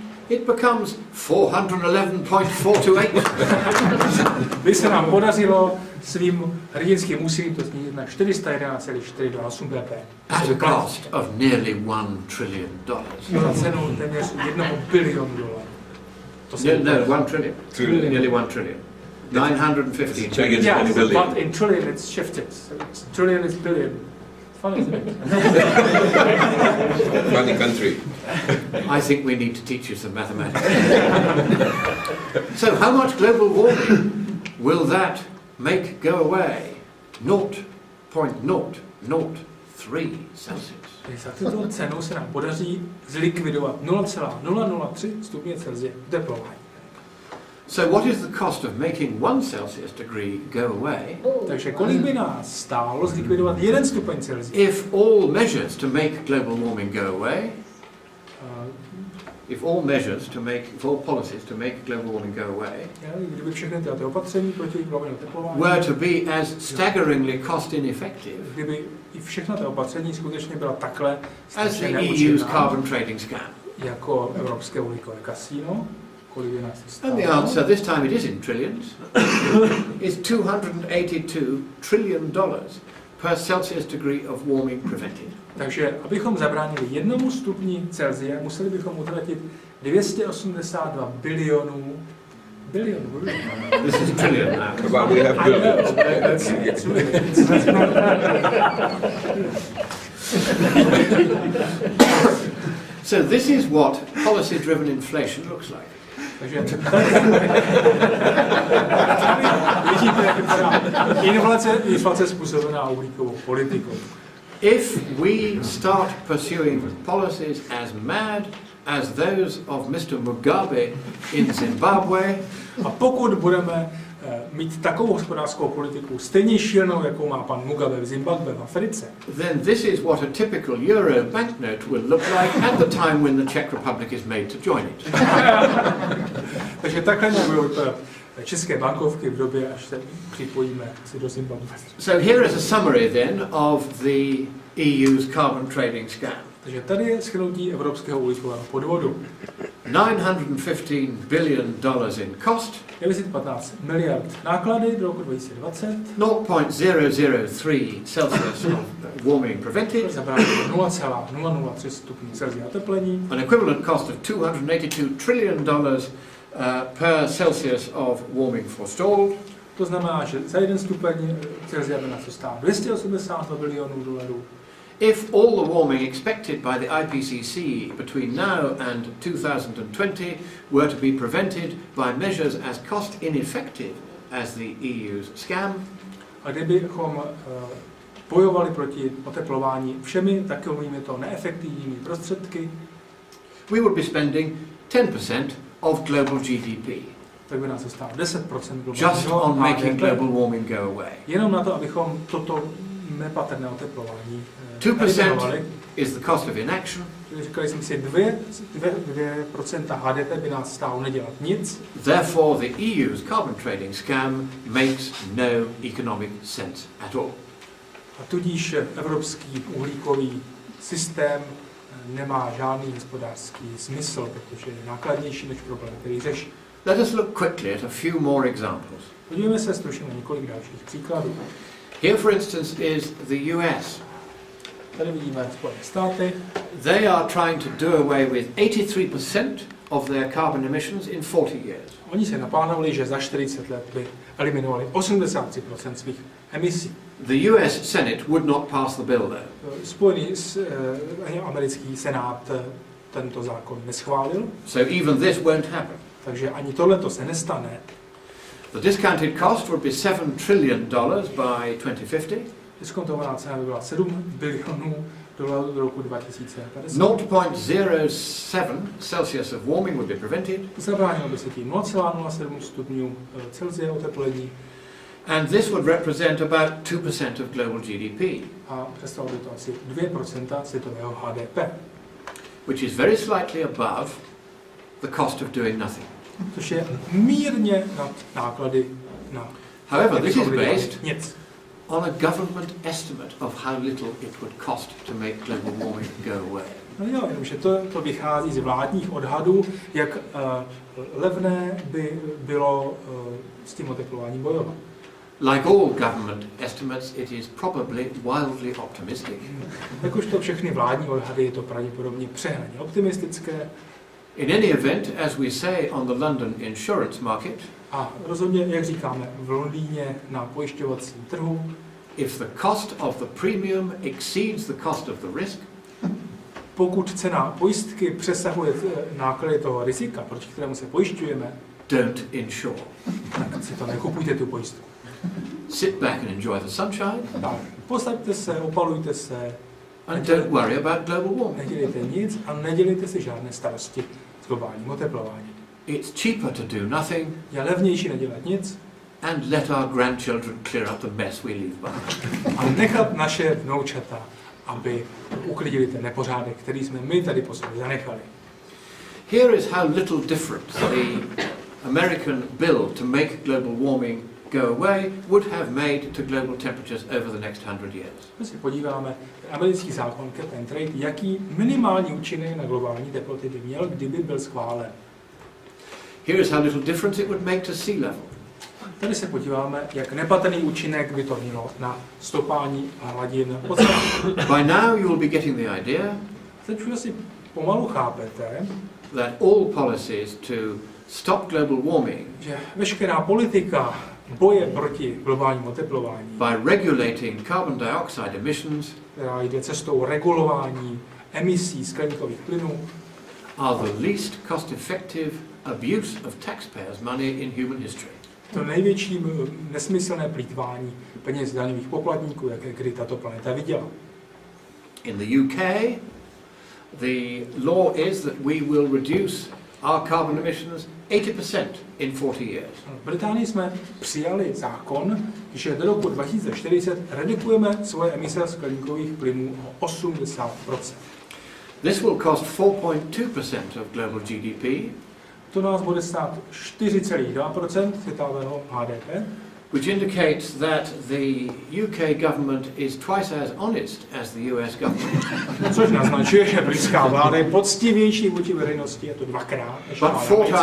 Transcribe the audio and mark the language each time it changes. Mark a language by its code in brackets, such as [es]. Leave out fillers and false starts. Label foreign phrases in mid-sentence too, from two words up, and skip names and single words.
[en] it becomes 411.428. [cs] By se nám podařilo svým hrdinským úsilím to snížit na 411,428 ppm. [en] At a cost of nearly $1 trillion. [cs] Za cenu téměř $1 bilion. [en] No, 1 trillion. Nearly 1 trillion. 915. Yeah, but in trillion it's shifted. So trillion is billion. Funny, isn't it? Funny country. I think we need to teach you some mathematics. So how much global warming will that make go away? 0.003 Celsius. [cs] Za tuto cenu se nám podaří zlikvidovat 0,003 stupně Celsia teplování. [en] So what is the cost of making 1 Celsius degree go away? [cs] Takže kolik by nás stálo zlikvidovat 1 stupeň Celsia? [en] If all measures to make global warming go away if all measures to make, if all policies to make global warming go away, [cs] kdyby všechny ty opatření proti globálnímu oteplování [en] were to be as staggeringly cost ineffective [cs] kdyby i všechna ta opatření skutečně byla takhle [en] as the EU's carbon trading scam. [cs] Jako evropské uhlíkové kasíno, kolik by nás to stálo? [en] And the answer, this time it is in trillions, is $282 trillion per Celsius degree of warming prevented. [cs] Takže abychom zabránili 1 stupni Celsia, museli bychom utratit 282 bilionů. [en] This is trillion now. But we have billions. So this is what policy-driven inflation looks like. [cs] Takže vidíte, jak vypadá inflace způsobená uhlíkovou politikou. [en] If we start pursuing policies as mad as those of Mr. Mugabe in Zimbabwe, [cs] a pokud budeme mít takovou hospodářskou politiku stejně šílenou, jakou má pan Mugabe v Zimbabwe v Africe, [en] then this is what a typical euro banknote will look like at the time when the Czech Republic is made to join it. [cs] Takže takhle nebudou vypadat české bankovky v době, až se připojíme si do Zimbabwe. [en] So here is a summary then of the EU's carbon trading scam. [cs] Takže tady je shrnutí evropského uhlíkového podvodu. [en] $915 billion in cost. [cs] 915 miliard náklady do roku 2020. [en] 0.003 Celsius of warming prevented. [cs] Zabránilo 0,003 stupňů Celsia oteplení. [en] An equivalent cost of $282 trillion per Celsius of warming forestalled. [cs] To znamená, že za 1 stupeň Celsia by nás to stálo 282 bilionů dolarů. [en] If all the warming expected by the IPCC between now and 2020 were to be prevented by measures as cost ineffective as the EU's scam, [cs] a kdybychom bojovali proti oteplování všemi takovými to neefektivními prostředky, [en] we would be spending 10% of global GDP [cs] tak by nás to stálo 10% [en] just on making global warming go away. [cs] Jenom na to, abychom toto nepatrné oteplování [en] 2% is the cost of inaction. [cs] Říkali jsme si, 2% HDP by nás stálo nedělat nic. [en] Therefore, the EU's carbon trading scam makes no economic sense at all. [cs] A tudíž evropský uhlíkový systém nemá žádný hospodářský smysl, protože je nákladnější než problém, který řeší. [en] Let us look quickly at a few more examples. [cs] Podívejme se stručně na několik dalších příkladů. [en] Here, for instance, is the US. [cs] Tady vidíme Spojené státy. [en] They are trying to do away with 83% of their carbon emissions in 40 years. [cs] Oni se naplánovali, že za 40 let by eliminovali 83% svých emisí. [en] The US Senate would not pass the bill though. [cs] Americký senát tento zákon neschválil. [en] So even this won't happen. [cs] Takže ani tohleto se nestane. [en] The discounted cost would be $7 trillion by 2050. [cs] Diskontovaná cena by byla 7 bilionů dolarů do roku 2050. [en] 0.07 Celsius of warming would be prevented. [cs] Zabránilo by se tím 0,07 stupňů Celsia oteplení. [en] And this would represent about 2% of global GDP. [cs] A představilo by to asi 2% světového HDP. [en] Which is very slightly above the cost of doing nothing. [cs] Což je mírně nad náklady na. [en] However, this is based [cs] nic. [en] On a government estimate of how little it would cost to make global warming go away. [cs] No jo, jenomže to vychází z vládních odhadů, jak levné by bylo s tím oteplováním bojovat. [en] Like all government estimates, it is probably wildly optimistic. [cs] Jak už to všechny vládní odhady, je to pravděpodobně přehnaně optimistické. [en] In any event, as we say on the London insurance market, [cs] a rozhodně, jak říkáme v Londýně na pojišťovacím trhu, [en] if the cost of the premium exceeds the cost of the risk, [cs] pokud cena pojistky přesahuje náklady toho rizika, proti kterému se pojišťujeme, [en] don't insure. [cs] Tak si to nekupujte, tu pojistku. [en] Sit back and enjoy the sunshine. [cs] Tak, posaďte se, opalujte se. [en] And don't worry about global warming. [cs] Nedělejte nic a nedělejte si žádné starosti s globálním oteplováním. [en] It's cheaper to do nothing. [cs] Je levnější nedělat nic. [en] And let our grandchildren clear up the mess we leave behind. [cs] A nechat naše vnoučata, aby uklidili ten nepořádek, který jsme my tady po sobě zanechali. [en] Here is how little difference the American bill to make global warming go away would have made to global temperatures over the next 100 years. [cs] My se podíváme, americký zákon [en] cap and trade, [cs] jaký minimální účinek na globální teploty by měl, kdyby byl schválen. [en] Here is how little difference it would make to sea level. [cs] Tady se podíváme, jak nepatrný účinek by to mělo na stopání hladin oceánu. [en] By now you will be getting the idea [cs] Teď už asi pomalu chápete, [en] that all policies to stop global warming [cs] že veškerá politika boje proti globálnímu oteplování, [en] by regulating carbon dioxide emissions, [cs] která jde cestou regulování emisí skleníkových plynů, [en] are the least cost-effective abuse of taxpayers' money in human history. [cs] to největší nesmyslné plýtvání peněz daňových poplatníků, jaké kdy tato planeta viděla. [en] In the UK, the law is that we will reduce our carbon emissions 80% in 40 years. [cs] V Británii jsme přijali zákon, že do roku 2040 redukujeme svoje emise skleníkových plynů o 80%. [en] This will cost 4.2% of global GDP, [cs] To nás bude stát 4,2% světového HDP, [en] which indicates that the UK government is twice as honest as the US government. [cs] což naznačuje, že britská vláda je poctivější vůči veřejnosti, je to dvakrát, než [en] But [cs] vláda 4 britská.